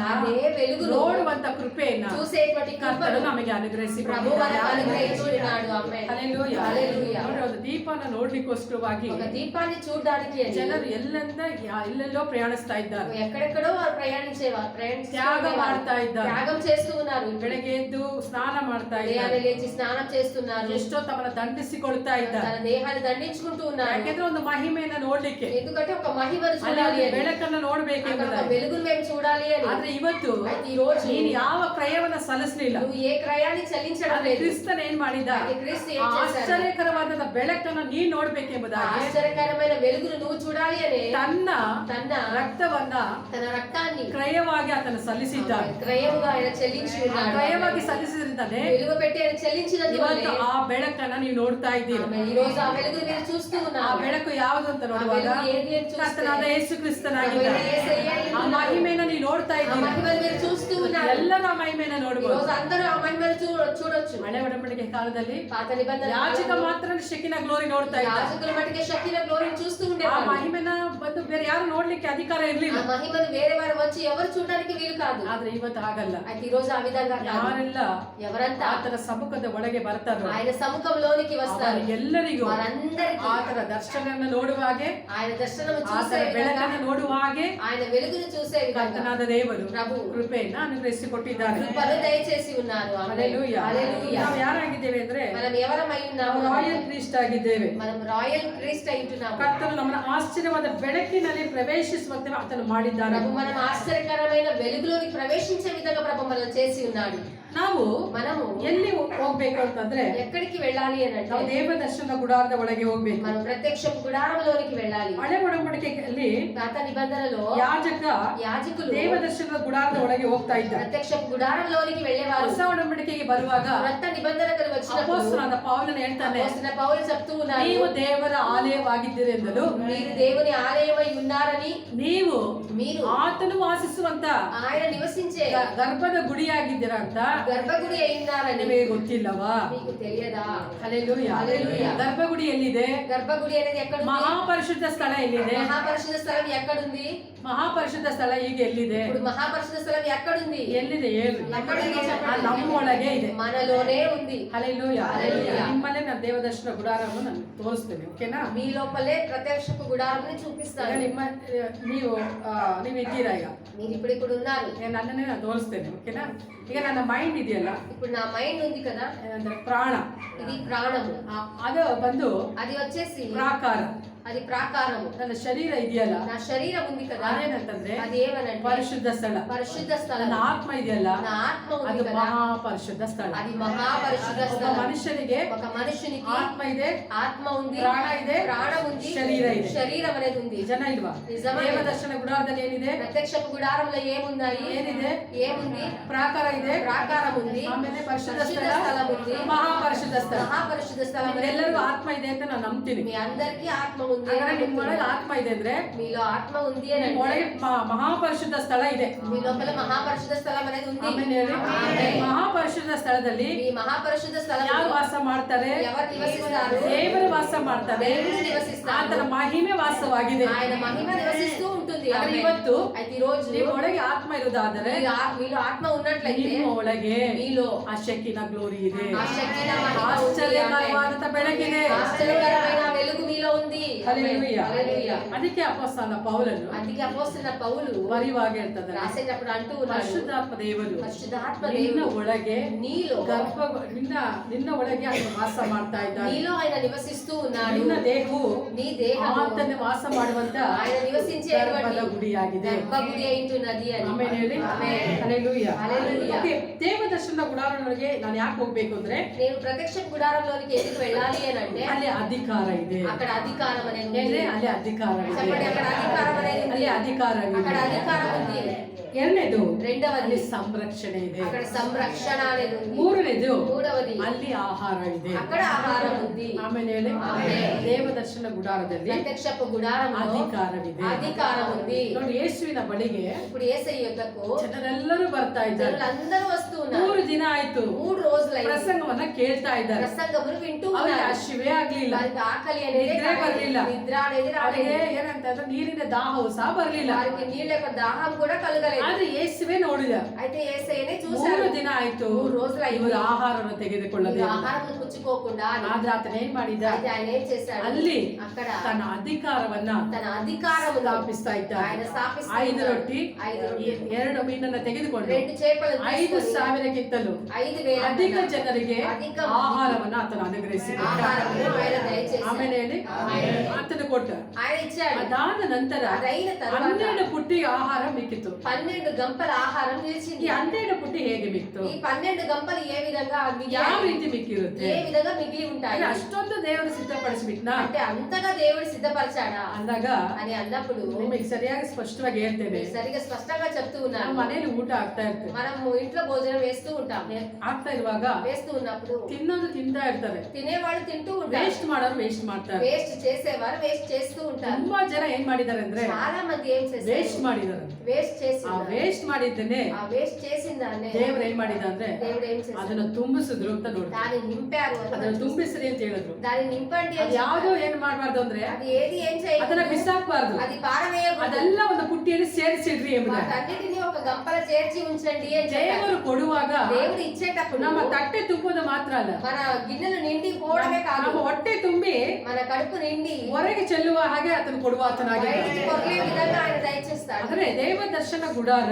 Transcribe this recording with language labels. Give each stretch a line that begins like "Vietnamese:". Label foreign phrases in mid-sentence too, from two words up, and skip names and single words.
Telugu: అదే వెలుగును
Kannada: ನೋಡುವಂತ ಕೃಪೆಯನ್ನ
Telugu: చూసేటువంటి
Kannada: ಕರ್ತನು
Telugu: కృపను
Kannada: ನಮಗೆ ಅನುಗ್ರಹಿಸಿ
Telugu: ప్రభు మనకు అనుగ్రహించున్నాడు. ఆమేన్.
Kannada: ಹಲ್ಲೆಲೂಯಾ.
Telugu: హల్లెలూయా.
Kannada: ನೋಡಿ, ಒಂದು ದೀಪನ ನೋಡ್ಲಿಕ್ಕೋಸ್ಕರವಾಗಿ
Telugu: ఒక దీపాన్ని చూడడానికి అని
Kannada: ಜನರು ಎಲ್ಲೆಲ್ಲೋ ಪ್ರಯಾಣಿಸ್ತಾ ಇದ್ದಾರೆ.
Telugu: ఎక్కడెక్కడో వారు ప్రయాణించేవారు.
Kannada: ತ್ಯಾಗ ಮಾಡ್ತಾ ಇದ್ದಾರೆ.
Telugu: త్యాగం చేస్తూ ఉన్నారు.
Kannada: ಬೆಳಗ್ಗೆ ಎದ್ದು ಸ್ನಾನ ಮಾಡ್ತಾ ಇದ್ದಾರೆ.
Telugu: దేహాన్ని లేచి స్నానం చేస్తున్నారు.
Kannada: ಎಷ್ಟೋ ತಮ್ಮನ್ನ ದಂಡಿಸಿಕೊಳ್ತಾ ಇದ್ದಾರೆ.
Telugu: తన దేహాన్ని దండించుకుంటూ ఉన్నారు.
Kannada: ಯಾಕೆಂದ್ರೆ ಒಂದು ಮಹಿಮೆಯನ್ನ ನೋಡ್ಲಿಕ್ಕೆ,
Telugu: ఎందుకంటే ఒక మహిమను
Kannada: ಅಲ್ಲಿ
Telugu: చూడాలి అని,
Kannada: ಬೆಳಕನ್ನ
Telugu: అక్కడ
Kannada: ನೋಡ್ಬೇಕೆಂಬುದಾಗಿ.
Telugu: ఒక వెలుగును మేము చూడాలి అని.
Kannada: ಆದ್ರೆ ಇವತ್ತು
Telugu: అయితే ఈ రోజు
Kannada: ನೀನು ಯಾವ ಕ್ರಯವನ್ನ ಸಲ್ಲಿಸಲಿಲ್ಲ.
Telugu: నువ్వు ఏ క్రయాన్ని చెల్లించడం
Kannada: ಆದ್ರೆ
Telugu: లేదు.
Kannada: ಕ್ರಿಸ್ತನ ಏನ್ ಮಾಡಿದ?
Telugu: అయితే క్రీస్తు ఏం
Kannada: ಆ
Telugu: చేశాడు?
Kannada: ಆಶ್ಚರ್ಯಕರವಾದ ಬೆಳಕನ್ನ ನೀನ್ ನೋಡ್ಬೇಕೆಂಬುದಾಗಿ
Telugu: ఆశ్చర్యకరమైన వెలుగును నువ్వు చూడాలి అని
Kannada: ತನ್ನ ರಕ್ತವನ್ನ
Telugu: తన రక్తాన్ని
Kannada: ಕ್ರಯವಾಗಿ ಆತನು ಸಲ್ಲಿಸಿದ್ದಾನೆ.
Telugu: క్రయముగా ఆయన చెల్లించి
Kannada: ಆ
Telugu: ఉన్నాడు.
Kannada: ಕ್ರಯವಾಗಿ ಸಲ್ಲಿಸಿದ್ರಿಂದಾನೆ
Telugu: వెలుగు పెట్టి ఆయన చెల్లించినందువల్లే
Kannada: ಇವತ್ತು ಆ ಬೆಳಕನ್ನ ನೀವು ನೋಡ್ತಾ ಇದ್ದೀರಿ.
Telugu: ఆమె ఈ రోజు ఆ వెలుగును మీరు చూస్తూ
Kannada: ಆ
Telugu: ఉన్నారు.
Kannada: ಬೆಳಕು ಯಾವುದು ಅಂತ
Telugu: ఆ
Kannada: ನೋಡುವಾಗ
Telugu: వెలుగు ఏది అని చూస్తే
Kannada: ಕರ್ತನಾದ ಯೇಸು
Telugu: ప్రభు
Kannada: ಕ್ರಿಸ್ತನಾಗಿದ್ದಾನೆ.
Telugu: అయిన యేసయ్య
Kannada: ಆ ಮಹಿಮೆನ ನೀವು ನೋಡ್ತಾ
Telugu: ఆ
Kannada: ಇದ್ದೀರಿ.
Telugu: మహిమను మీరు చూస్తూ ఉన్నారు.
Kannada: ಎಲ್ಲರೂ ಆ ಮಹಿಮೆನ
Telugu: ఈ
Kannada: ನೋಡಬಹುದು.
Telugu: రోజు అందరూ ఆ మహిమను చూడొచ్చు.
Kannada: ಹಳೆ ಒಡಂಬಡಿಕೆ ಕಾಲದಲ್ಲಿ
Telugu: పాత నిబంధన
Kannada: ಯಾಜಕ ಮಾತ್ರ ಶೆಕಿನ ಗ್ಲೋರಿ ನೋಡ್ತಾ ಇದ್ದ.
Telugu: యాజకుల మటుకే షకీన గ్లోరీని చూస్తూ
Kannada: ಆ
Telugu: ఉండేవారు.
Kannada: ಮಹಿಮೆನ ಬಂದು ಬೇರೆ ಯಾರು ನೋಡ್ಲಿಕ್ಕೆ ಅಧಿಕಾರ
Telugu: ఆ
Kannada: ಇರ್ಲಿಲ್ಲ.
Telugu: మహిమను వేరే వారు వచ్చి ఎవరు చూడడానికి వీలు కాదు.
Kannada: ಆದ್ರೆ ಇವತ್ತು ಹಾಗಲ್ಲ.
Telugu: అయితే ఈ రోజు ఆ విధంగా కాదు.
Kannada: ಯಾರೆಲ್ಲ
Telugu: ఎవరంతా
Kannada: ಆತನ ಸಮ್ಮುಖದ ಒಳಗೆ ಬರ್ತಾರೋ
Telugu: ఆయన సముఖంలోనికి వస్తారు
Kannada: ಎಲ್ಲರಿಗೂ
Telugu: వారందరికీ
Kannada: ಆತನ ದರ್ಶನವನ್ನು ನೋಡುವ ಹಾಗೆ,
Telugu: ఆయన దర్శనము చూసే
Kannada: ಆತನ
Telugu: విధంగా,
Kannada: ಬೆಳಕನ್ನು ನೋಡುವ ಹಾಗೆ
Telugu: ఆయన వెలుగును చూసే విధంగా
Kannada: ಕರ್ತನಾದ ದೇವರು
Telugu: ప్రభు
Kannada: ಕೃಪೆಯನ್ನ ಅನುಗ್ರಹಿಸಿಕೊಟ್ಟಿದ್ದಾರೆ.
Telugu: కృపను దయచేసి ఉన్నారు. ఆమేన్.
Kannada: ಹಲ್ಲೆಲೂಯಾ.
Telugu: హల్లెలూయా.
Kannada: ನಾವು ಯಾರಾಗಿದ್ದೇವೆ ಅಂದ್ರೆ
Telugu: మనం ఎవరమై ఉన్నాము?
Kannada: ನಾವು
English: Royal Christ
Kannada: ಆಗಿದ್ದೇವೆ.
Telugu: మనం
English: Royal Christ
Telugu: అయి ఉంటున్నాము.
Kannada: ಕರ್ತನು ನಮ್ಮನ್ನ ಆಶ್ಚರ್ಯವಾದ ಬೆಳಕಿನಲ್ಲಿ ಪ್ರವೇಶಿಸುವಂತೆ ಆತನು ಮಾಡಿದ್ದಾನೆ.
Telugu: ప్రభు మనం ఆశ్చర్యకరమైన వెలుగులోకి ప్రవేశించే విధంగా ప్రభు మనల్ని చేసి ఉన్నాడు.
Kannada: ನಾವು
Telugu: మనము
Kannada: ಎಲ್ಲಿ ಹೋಗ್ಬೇಕು ಅಂತಂದ್ರೆ
Telugu: ఎక్కడికి వెళ్ళాలి అని
Kannada: ನಾವು
Telugu: అంటే
Kannada: ದೇವ ದರ್ಶನ ಗುಡಾರದ ಒಳಗೆ ಹೋಗ್ಬೇಕು.
Telugu: మనం ప్రత్యక్ష గుడారంలోనికి వెళ్ళాలి.
Kannada: ಹಳೆ ಒಡಂಬಡಿಕೆಯಲ್ಲಿ
Telugu: పాత నిబంధనలో యాజకులు
Kannada: ದೇವ ದರ್ಶನದ ಗುಡಾರದ ಒಳಗೆ ಹೋಗ್ತಾ ಇದ್ದ.
Telugu: ప్రత్యక్ష గుడారంలోనికి వెళ్ళేవారు.
Kannada: ಹೊಸ ಒಡಂಬಡಿಕೆಗೆ ಬರುವಾಗ
Telugu: కొత్త నిబంధనకు వచ్చినప్పుడు
Kannada: ಅಪೊಸ್ತಲನಾದ ಪೌಲನು ಹೇಳ್ತಾನೆ,
Telugu: అపోస్తలుడైన పౌలు చెప్తూ ఉన్నారు,
Kannada: ನೀವು ದೇವರ ಆಲಯವಾಗಿದ್ದೀರಿ ಎಂದಲು,
Telugu: మీరు దేవుని ఆలయమై ఉన్నారని,
Kannada: మీరు ಆತನು ವಾಸಿಸುವಂತ
Telugu: ఆయన నివసించే
Kannada: ಗರ್ಭದ ಗುಡಿಯಾಗಿದ್ದೀರಾ ಅಂತ
Telugu: గర్భగుడి అయిందారని
Kannada: ನಿಮಗೆ ಗೊತ್ತಿಲ್ಲವಾ?
Telugu: మీకు తెలియదా?
Kannada: ಹಲ್ಲೆಲೂಯಾ.
Telugu: హల్లెలూయా.
Kannada: ಗರ್ಭಗುಡಿ ಎಲ್ಲಿದೆ?
Telugu: గర్భగుడి అనేది ఎక్కడ ఉంది?
Kannada: ಮಹಾಪರಿಶುದ್ಧ ಸ್ಥಳ ಎಲ್ಲಿದೆ?
Telugu: మహాపరిశుద్ధ స్థలం ఎక్కడుంది?
Kannada: ಮಹಾಪರಿಶುದ್ಧ ಸ್ಥಳ ಈಗ ಎಲ್ಲಿದೆ?
Telugu: ఇప్పుడు మహాపరిశుద్ధ స్థలం ఎక్కడుంది?
Kannada: ಎಲ್ಲಿದೆ ಹೇಳಿ?
Telugu: ఎక్కడుంది
Kannada: ಆ
Telugu: చెప్పండి.
Kannada: ನಮ್ಮೊಳಗೆ ಇದೆ.
Telugu: మనలోనే ఉంది.
Kannada: ಹಲ್ಲೆಲೂಯಾ. ಹಲ್ಲೆಲೂಯಾ. ನಿಮ್ಮಲ್ಲೇ ನಾನು ದೇವದರ್ಶನ ಗುಡಾರವನ್ನು ನಾನು ತೋರಿಸ್ತೇನೆ. ಓಕೆನಾ?
Telugu: మీ లోపలే ప్రత్యక్షపు గుడారాన్ని
Kannada: ಈಗ
Telugu: చూపిస్తాను.
Kannada: ನೀವು ಇದ್ದೀರಾ ಈಗ?
Telugu: మీరు ఇప్పుడు ఉన్నారు.
Kannada: ನನ್ನನ್ನೇ ನಾನು ತೋರಿಸ್ತೇನೆ. ಓಕೆನಾ? ಈಗ ನನ್ನ ಮೈಂಡ್ ಇದೆಯಲ್ಲ,
Telugu: ఇప్పుడు నా మైండ్ ఉంది కదా,
Kannada: ಏನಂದ್ರೆ ಪ್ರಾಣ,
Telugu: ఇది ప్రాణము.
Kannada: ಅದು ಬಂದು
Telugu: అది వచ్చేసి
Kannada: ಪ್ರಾಕಾರ.
Telugu: అది ప్రాకారము.
Kannada: ನನ್ನ ಶರೀರ ಇದೆಯಲ್ಲ,
Telugu: నా శరీరం ఉంది కదా,
Kannada: ಅದೇನಂತಂದ್ರೆ
Telugu: అది ఏమనంటే
Kannada: ಪರಿಶುದ್ಧ ಸ್ಥಳ.
Telugu: పరిశుద్ధ స్థలం.
Kannada: ನನ್ನ ಆತ್ಮ ಇದೆಯಲ್ಲ,
Telugu: నా ఆత్మ
Kannada: ಅದು
Telugu: ఉంది కదా,
Kannada: ಮಹಾಪರಿಶುದ್ಧ ಸ್ಥಳ.
Telugu: అది మహాపరిశుద్ధ
Kannada: ಒಬ್ಬ
Telugu: స్థలం.
Kannada: ಮನುಷ್ಯನಿಗೆ
Telugu: ఒక మనుషునికి
Kannada: ಆತ್ಮ ಇದೆ,
Telugu: ఆత్మ ఉంది,
Kannada: ಪ್ರಾಣ ಇದೆ,
Telugu: ప్రాణం ఉంది,
Kannada: శరీర ಇದೆ.
Telugu: శరీరం అనేది ఉంది.
Kannada: ನಿಜನ ಇಲ್ವಾ?
Telugu: నిజమే.
Kannada: ದೇವದರ್ಶನ ಗುಡಾರದಲ್ಲಿ ಏನಿದೆ?
Telugu: ప్రత్యక్షపు గుడారంలో ఏమున్నాయి?
Kannada: ಏನಿದೆ?
Telugu: ఏముంది?
Kannada: ಪ್ರಾಕಾರ ಇದೆ,
Telugu: ప్రాకారం ఉంది,
Kannada: ಆಮೇಲೆ ಪರಿಶುದ್ಧ
Telugu: పరిశుద్ధ
Kannada: ಸ್ಥಳ,
Telugu: స్థలం ఉంది,
Kannada: ಮಹಾಪರಿಶುದ್ಧ ಸ್ಥಳ.
Telugu: మహాపరిశుద్ధ స్థలం అనేది
Kannada: ಎಲ್ಲರಿಗೂ
Telugu: ఉంది.
Kannada: ಆತ್ಮ ಇದೆ ಅಂತ ನಾನು ನಂಬ್ತೀನಿ.
Telugu: మీ అందరికీ ఆత్మ ఉంది.
Kannada: ಹಾಗಾದ್ರೆ ನಿಮ್ಮೊಳಗೆ ಆತ್ಮ ಇದೆ ಅಂದ್ರೆ
Telugu: మీలో ఆత్మ ఉంది అని
Kannada: ನಿಮ್ಮೊಳಗೆ
Telugu: అంటే
Kannada: ಮಹಾಪರಿಶುದ್ಧ ಸ್ಥಳ ಇದೆ.
Telugu: మీ లోపల మహాపరిశుద్ధ స్థలం అనేది ఉంది.
Kannada: ಆಮೇಲೆ ಹೇಳಿ, ಆಮೆನ್. ಮಹಾಪರಿಶುದ್ಧ ಮಹಾಪರಿಶುದ್ಧ ಸ್ಥಳದಲ್ಲಿ
Telugu: ఈ మహాపరిశుద్ధ
Kannada: ಯಾರು
Telugu: స్థలంలో
Kannada: ವಾಸ ಮಾಡ್ತಾರೆ?
Telugu: ఎవరు నివసిస్తారు?
Kannada: ದೇವರು ವಾಸ ಮಾಡ್ತಾರೆ.
Telugu: దేవుడు నివసిస్తారు.
Kannada: ಆತನ ಮಹಿಮೆ ವಾಸವಾಗಿದೆ.
Telugu: ఆయన మహిమ నివసిస్తూ ఉంటుంది.
Kannada: ಆದರೆ
Telugu: ఆమేన్.
Kannada: ಇವತ್ತು
Telugu: అయితే ఈ రోజు
Kannada: ನಿಮ್ಮ ಒಳಗೆ ಆತ್ಮ ಇರುವುದಾದರೆ
Telugu: మీలో ఆత్మ ఉన్నట్లయితే
Kannada: ನಿಮ್ಮ ಒಳಗೆ
Telugu: మీలో
Kannada: ಆ ಶಕ್ತಿನ ಗ್ಲೋರಿ ಇದೆ.
Telugu: ఆ శక్తిన మహిమ ఉంది.
Kannada: ಆಶ್ಚರ್ಯಕರವಾದಂತ ಬೆಳಕಿದೆ.
Telugu: ఆశ్చర్యకరమైన వెలుగు మీలో ఉంది. హల్లెలూయా. హల్లెలూయా.
Kannada: ಅದಕ್ಕೆ ಅಪೊಸ್ತಲನ ಪೌಲನು
Telugu: అందుకే అపోస్తలుడైన పౌలు
Kannada: ಬರೆಯುವಾಗ ಹೇಳ್ತಾನೆ,
Telugu: రాసేటప్పుడు అంటూ ఉన్నాడు,
Kannada: ಪರಿಶುದ್ಧಾತ್ಮ ದೇವರು
Telugu: పరిశుద్ధాత్మ
Kannada: ನಿನ್ನ
Telugu: దేవుడు
Kannada: ಒಳಗೆ
Telugu: నీలో
Kannada: ನಿನ್ನ ಒಳಗೆ ಆತನು ವಾಸ ಮಾಡ್ತಾ ಇದ್ದಾನೆ.
Telugu: నీలో ఆయన నివసిస్తూ ఉన్నాడు.
Kannada: ನಿನ್ನ ದೇಹವು
Telugu: నీ దేహము
Kannada: ಆತನ ವಾಸ ಮಾಡುವಂತ
Telugu: ఆయన నివసించేటువంటి
Kannada: ಗರ್ಭದ ಗುಡಿಯಾಗಿದೆ.
Telugu: గర్భగుడి అయింటున్నది అని.
Kannada: ಆಮೇಲೆ ಹೇಳಿ ಆಮೆನ್. ಹಲ್ಲೆಲೂಯಾ.
Telugu: హల్లెలూయా.
Kannada: ಓಕೆ, ದೇವದರ್ಶನ ಗುಡಾರದೊಳಗೆ ನಾನು ಯಾಕೆ ಹೋಗ್ಬೇಕು ಅಂದ್ರೆ
Telugu: నేను ప్రత్యక్ష గుడారంలోనికి ఎందుకు వెళ్ళాలి అని అంటే
Kannada: ಅಲ್ಲಿ ಅಧಿಕಾರ ಇದೆ.
Telugu: అక్కడ అధికారం అనేది ఉంది.
Kannada: ಏನ್ರಿ? ಅಲ್ಲಿ ಅಧಿಕಾರ
Telugu: చెప్పండి,
Kannada: ಇದೆ.
Telugu: అక్కడ అధికారం అనేది ఉంది.
Kannada: ಅಲ್ಲಿ ಅಧಿಕಾರ
Telugu: అక్కడ
Kannada: ಇದೆ.
Telugu: అధికారం ఉంది.
Kannada: ಎರಡನೇದು
Telugu: రెండవది
Kannada: ಅಲ್ಲಿ ಸಂರಕ್ಷಣೆ ಇದೆ.
Telugu: అక్కడ సంరక్షణ అనేది ఉంది.
Kannada: ಮೂರನೇದು
Telugu: మూడవది
Kannada: ಅಲ್ಲಿ ಆಹಾರ ಇದೆ.
Telugu: అక్కడ ఆహారం ఉంది.
Kannada: ಆಮೇಲೆ ಹೇಳಿ ಆಮೆನ್. ದೇವದರ್ಶನ ಗುಡಾರದಲ್ಲಿ
Telugu: ప్రత్యక్షపు గుడారంలో
Kannada: ಅಧಿಕಾರವಿದೆ.
Telugu: అధికారం ఉంది.
Kannada: ನೋಡಿ, ಯೇಸುವಿನ ಬಳಿಗೆ
Telugu: ఇప్పుడు యేసయ్య యొద్దకు
Kannada: ಜನರೆಲ್ಲರೂ ಬರ್ತಾ ಇದ್ದಾರೆ.
Telugu: జనులందరూ వస్తూ ఉన్నారు.
Kannada: 3 ದಿನ ಆಯ್ತು
Telugu: 3 రోజులైంది.
Kannada: ಪ್ರಸಂಗವನ್ನ ಕೇಳ್ತಾ ಇದ್ದಾರೆ.
Telugu: ప్రసంగములు వింటూ
Kannada: ಅವ್ರಿಗೆ
Telugu: ఉన్నారు.
Kannada: ಹಸಿವೆ ಆಗ್ಲಿಲ್ಲ.
Telugu: వారికి ఆకలి అనేది
Kannada: ನಿದ್ರೆ ಬರ್ಲಿಲ್ಲ.
Telugu: నిద్ర అనేది
Kannada: ಅವರಿಗೆ
Telugu: రాలేదు.
Kannada: ಏನಂತ ಅಂದ್ರೆ ನೀರಿನ ದಾಹವು ಸಹ ಬರ್ಲಿಲ್ಲ.
Telugu: వారికి నీళ్ళ యొక్క దాహం కూడా కలగలేదు.
Kannada: ಆದ್ರೆ ಯೇಸುವೆ ನೋಡಿದ.
Telugu: అయితే యేసయ్యనే చూశారు.
Kannada: 3 ದಿನ ಆಯ್ತು
Telugu: 3 రోజులైంది.
Kannada: ಇವರು ಆಹಾರವನ್ನು ತೆಗೆದುಕೊಳ್ಳದೆ.
Telugu: వీరు ఆహారం పుచ్చుకోకుండా అని.
Kannada: ಆದ್ರೆ ಆತನ ಏನ್ ಮಾಡಿದ?
Telugu: అయితే ఆయన ఏం చేశాడు?
Kannada: ಅಲ್ಲಿ
Telugu: అక్కడ
Kannada: ತನ್ನ ಅಧಿಕಾರವನ್ನ
Telugu: తన అధికారమును
Kannada: ಸ್ಥಾಪಿಸ್ತಾ ಇದ್ದ.
Telugu: ఆయన స్థాపిస్తూ
Kannada: 5
Telugu: ఉన్నాడు.
Kannada: ರೊಟ್ಟಿ 2 ಮೀನನ್ನ ತೆಗೆದುಕೊಂಡು
Telugu: 2 చేపలను
Kannada: 5,000ಕ್ಕಿಂತಲೂ
Telugu: 5,000
Kannada: ಅಧಿಕ ಜನರಿಗೆ ಅಧಿಕ ಆಹಾರವನ್ನ ಆತನು ಅನುಗ್ರಹಿಸಿದ.
Telugu: ఆహారమును ఆయన దయచేశాడు.
Kannada: ಆಮೇಲೆ ಹೇಳಿ ಆಮೆನ್. ಆತನು ಕೊಟ್ಟ.
Telugu: ఆయన ఇచ్చాడు.
Kannada: ಅದಾದ ನಂತರ
Telugu: ಅದೈನ తర్వాత
Kannada: 12 ಪುಟ್ಟಿಗೆ ಆಹಾರ ಮಿಕ್ಕಿತು.
Telugu: 12 ಗಂಪల ఆహారం
Kannada: ಈ
Telugu: నిలిచింది.
Kannada: 12 ಪುಟ್ಟಿ ಹೇಗೆ ಮಿಕ್ತು?
Telugu: ఈ 12 ಗಂపలు ఏ విధంగా
Kannada: ಯಾವ
Telugu: మిగిలాయి?
Kannada: ರೀತಿ ಮಿಕ್ಕಿರುತ್ತೆ?
Telugu: ఏ విధంగా మిగిలి ఉంటాయి?
Kannada: ಅಂದ್ರೆ ಅಷ್ಟೊಂದು ದೇವರು ಸಿದ್ಧಪಡಿಸ್ಬಿಟ್ನಾ
Telugu: అంటే అంతగా దేవుడు సిద్ధపరిచాడా
Kannada: ಅಂದಾಗ
Telugu: అని అన్నప్పుడు
Kannada: ನಿಮಗೆ ಸರಿಯಾಗಿ ಸ್ಪಷ್ಟವಾಗಿ ಹೇಳ್ತೇನೆ.
Telugu: నేను సరిగా స్పష్టంగా చెప్తూ
Kannada: ನಮ್ಮ
Telugu: ఉన్నాను.
Kannada: ಮನೆಯಲ್ಲಿ ಊಟ ಆಗ್ತಾ ಇರ್ತೇವೆ.
Telugu: మనము ఇంట్లో భోజనం వేస్తూ ఉంటాం.
Kannada: ಆಗ್ತಾ ಇರುವಾಗ
Telugu: వేస్తూ ఉన్నప్పుడు
Kannada: ತಿನ್ನೋದು ತಿಂತಾ ಇರ್ತಾರೆ.
Telugu: తినేవాళ్ళు తింటూ ఉంటారు.
Kannada: ವೇಸ್ಟ್ ಮಾಡೋರು ವೇಸ್ಟ್ ಮಾಡ್ತಾರೆ.
Telugu: వేస్ట్ చేసేవారు వేస్ట్ చేస్తూ ఉంటారు.
Kannada: ತುಂಬಾ ಜನ ಏನ್ ಮಾಡಿದ್ದಾರೆ ಅಂದ್ರೆ
Telugu: చాలా మంది ఏం
Kannada: ವೇಸ್ಟ್
Telugu: చేశారు?
Kannada: ಮಾಡಿದ್ದಾರೆ.
Telugu: వేస్ట్ చేసి
Kannada: ಆ ವೇಸ್ಟ್ ಮಾಡಿದ್ದೇನೆ
Telugu: ఆ వేస్ట్ చేసిన దాన్ని
Kannada: ದೇವ್ರು ಏನ್ ಮಾಡಿದ ಅಂದ್ರೆ
Telugu: దేవుడు ఏం చేశాడు?
Kannada: ಅದನ್ನ ತುಂಬಿಸಿದ್ರು ಅಂತ ನೋಡಿ.
Telugu: దాన్ని నింపారు అని
Kannada: ಅದನ್ನ
Telugu: మనం చూస్తాం.
Kannada: ತುಂಬಿಸ್ರಿ ಅಂತ ಹೇಳಿದ್ರು.
Telugu: దాన్ని నింపండి
Kannada: ಅದು
Telugu: అని
Kannada: ಯಾವ್ದೋ
Telugu: చెప్పారు.
Kannada: ಏನ್ ಮಾಡ್ಬಾರ್ದು ಅಂದ್ರೆ
Telugu: అది ఏది ఏం
Kannada: ಅದನ್ನ
Telugu: చేయకూడదు.
Kannada: ಬಿಸಾಕ್ಬಾರ್ದು.
Telugu: అది పారవేయకూడదు.
Kannada: ಅದೆಲ್ಲ ಒಂದು ಪುಟ್ಟಿಯಲ್ಲಿ ಸೇರಿಸಿಡ್ರಿ ಎಂಬುದ.
Telugu: వాటన్నిటిని ఒక గంపల చేర్చి ఉంచండి అని చెప్పారు.
Kannada: ದೇವರು ಕೊಡುವಾಗ
Telugu: దేవుడు ఇచ్చేటప్పుడు
Kannada: ನಮ್ಮ ತಟ್ಟೆ ತುಂಬುವುದು ಮಾತ್ರ ಅಲ್ಲ,
Telugu: మన గిన్నెలు నిండి పోవడమే కాదు,
Kannada: ನಮ್ಮ ಹೊಟ್ಟೆ ತುಂಬಿ
Telugu: మన కడుపు నిండి
Kannada: ಹೊರಗೆ ಚೆಲ್ಲುವ ಹಾಗೆ ಆತನು ಕೊಡುವ
Telugu: బయటికి
Kannada: ಆತನಾಗಿದ್ದಾನೆ.
Telugu: పొర్లే విధంగా ఆయన దయచేస్తాడు.
Kannada: ಅಂದ್ರೆ ದೇವ ದರ್ಶನ ಗುಡಾರ